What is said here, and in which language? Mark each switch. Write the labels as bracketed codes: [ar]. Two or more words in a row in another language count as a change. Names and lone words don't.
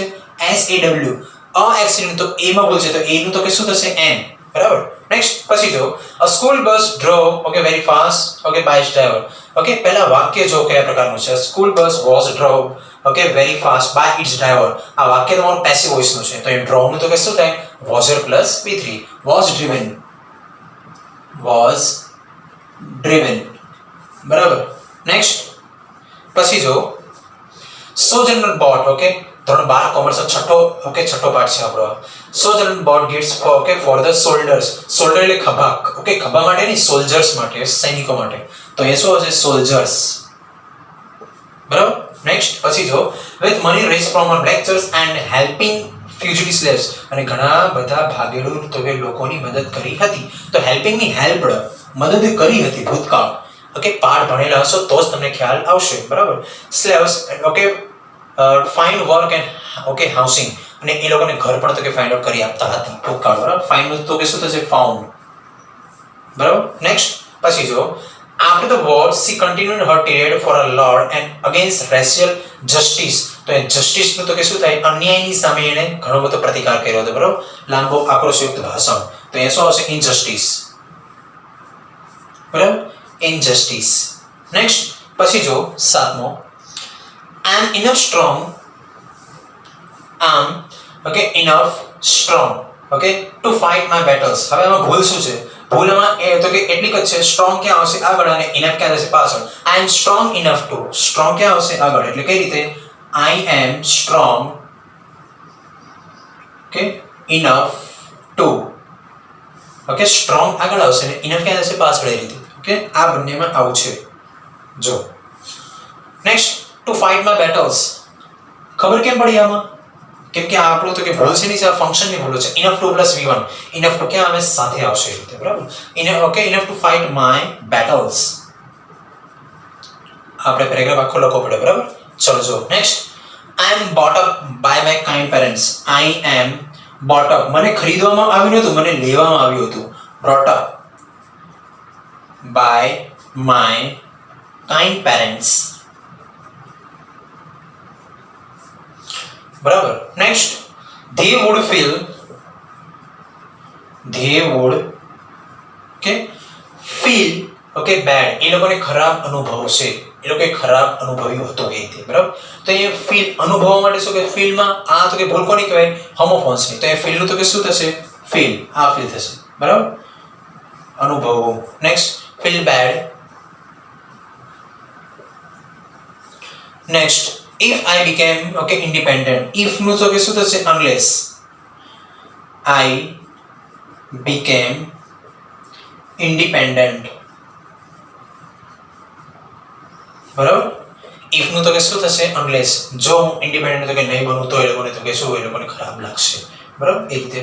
[en] SAW. a accident [gu] તો a માં ભૂલ છે તો a નું તો કે શું થશે? n, બરાબર? નેક્સ્ટ પછી જો [en] a school bus drove okay very fast okay by its driver. [gu] ઓકે, પહેલા વાક્ય જો કયા પ્રકારનું છે? [en] school bus was drove okay very fast by its driver. [gu] આ વાક્ય તમારું [en] passive voice [gu] નું છે તો એ drove નું તો કે શું થાય? [en] was plus p3, was driven, [gu] બરાબર? નેક્સ્ટ પછી જો sojourner bought. ઓકે, ધોરણ 12 કોમર્સ છઠ્ઠો પાઠ છે આપણો. [en] sojourner bought gifts for the soldiers. [gu] soldier એટલે ખભા, ઓકે, ખભા માટે નહીં, soldiers માટે, સૈનિકો માટે. તો એ શું હશે? soldiers, બરાબર? નેક્સ્ટ પછી જો [en] with money raised from lectures and helping fugitive slaves. [gu] અને ઘણા બધા ભાગેડુ તો કે લોકોની મદદ કરી હતી. તો હેલ્પિંગ ની હેલ્પડ, મદદ કરી હતી ભૂતકાળ. ઓકે, પાઠ ભણેલા હશો તો જ તમને ખ્યાલ આવશે, બરાબર? [en] slaves ઓકે find work and okay housing. [gu] અને એ લોકોને ઘર પણ તો કે [en] find out [gu] કરી આપતા હતા ભૂતકાળ. બરાબર, ફાઇન્ડ તો કે શું થશે? ફાઉન્ડ. બરાબર. નેક્સ્ટ પછી જો [en] after the war she continued her period for a law and against racial justice. [gu] તો એ જસ્ટિસ નું તો કે શું થાય? અન્યાયની સામે એને ઘણો બધો પ્રતિકાર કર્યો હતો. બરાબર, લાંબો આક્રોશયુક્ત ભાષણ. તો એ શું આવશે? ઇનજસ્ટિસ. બરાબર, ઇનજસ્ટિસ. નેક્સ્ટ પછી જો સાતમો, [en] I am enough strong. enough strong, okay, to fight my battles. [gu] હવે આમાં ભૂલ શું છે? ભૂલ આમાં એ તો કે એટલી જ છે. સ્ટ્રોંગ ક્યાં આવશે? આગળ, અને ઇનફ ક્યાં આવશે? પાછળ. [en] I am strong enough to. [gu] સ્ટ્રોંગ ક્યાં આવશે? આગળ. એટલે કઈ રીતે? [en] I am strong, okay, enough to. [gu] ઓકે, સ્ટ્રોંગ આગળ આવશે ને ઇનફ ક્યાં આવશે? પાછળ. એ રીતે. ઓકે, આ બંનેમાં આવું છે. જો નેક્સ્ટ, [en] to fight my battles. [gu] ખબર કેમ પડી આમાં? કેમ કે આ આપણું તો કે ભૂલ છે નહીં, આ ફંક્શનની ભૂલ છે. [en] enough to plus v1. enough to [gu] ક્યાં આવે? સાથે આવશે એ રીતે. બરાબર, ઓકે, [en] enough to fight my battles. [gu] આપણે પેરેગ્રાફ આખો લખવો પડે. બરાબર, ચલો જો નેક્સ્ટ, [en] I am brought up by my kind parents. I am brought up, [gu] મને ખરીદવામાં આવ્યું નહોતું, મને લેવામાં આવ્યું હતું. [en] brought up by my kind parents. [gu] બરાબર. નેક્સ્ટ, [en] they would feel bad. [gu] એ લોકોને ખરાબ અનુભવશે. એ લોકોએ ખરાબ અનુભવ્યું હતું એ રીતે. બરાબર, તો એ ફીલ અનુભવવા માટે શું કે ફીલમાં આ તો કે ભૂલ કોની કહેવાય? હોમોફોન્સની. તો એ ફીલનું તો કે શું થશે? ફીલ. આ ફીલ થશે. બરાબર, અનુભવવું. નેક્સ્ટ, [en] feel bad. [gu] નેક્સ્ટ, [en] if I became independent. [gu] if નું તો કે શું થશે? [en] unless I became independent. [gu] બરાબર, if નું તો કે શું થશે? unless. જો હું ઇન્ડિપેન્ડન્ટ તો કે નહીં બનું તો એ લોકોને તો કે શું? એ લોકોને ખરાબ લાગશે. બરાબર, એ રીતે.